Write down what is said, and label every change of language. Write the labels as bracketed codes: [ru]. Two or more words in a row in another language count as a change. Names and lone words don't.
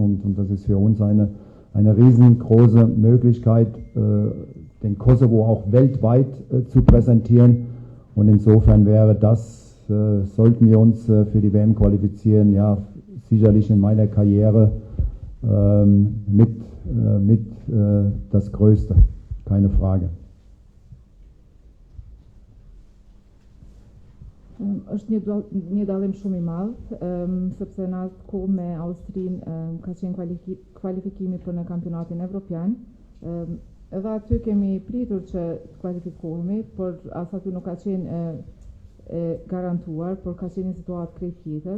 [de] Und das ist für uns eine riesengroße Möglichkeit, den Kosovo auch weltweit zu präsentieren. Und insofern wäre das sollten wir uns für die WM qualifizieren, ja, sicherlich in meiner Karriere mit das Größte, keine Frage. [sq] Është një dallim shumë I madh, sepse në atë kohë me Austrinë ka qenë kualifikimi për në kampionatin evropian. Edhe aty kemi pritur që të kualifikohemi, por as aty nuk ka qenë garantuar, por ka qenë një situatë krejt tjetër.